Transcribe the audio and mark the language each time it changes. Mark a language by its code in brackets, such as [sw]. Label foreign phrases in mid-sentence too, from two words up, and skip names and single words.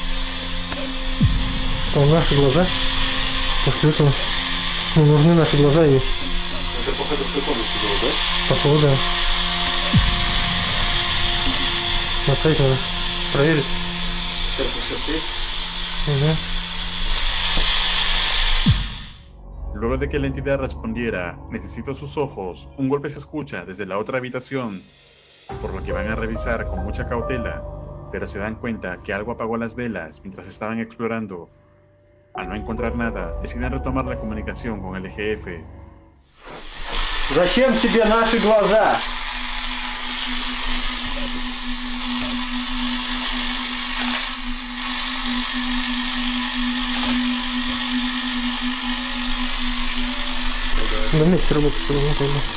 [ru] Что, наши глаза? После этого нужны наши глаза и... Это походу все комнате было, да? Походу, да. На сайте надо проверить. Сердце все есть? Угу. [es] Luego de que la entidad respondiera, necesito sus ojos, un golpe se escucha desde la otra habitación, por lo que van a revisar con mucha cautela, pero se dan cuenta que algo apagó las velas mientras estaban explorando. Al no encontrar nada, deciden retomar la comunicación con el EGF. [ru] Зачем тебе наши глаза? На месте работать, что ли, не пойму.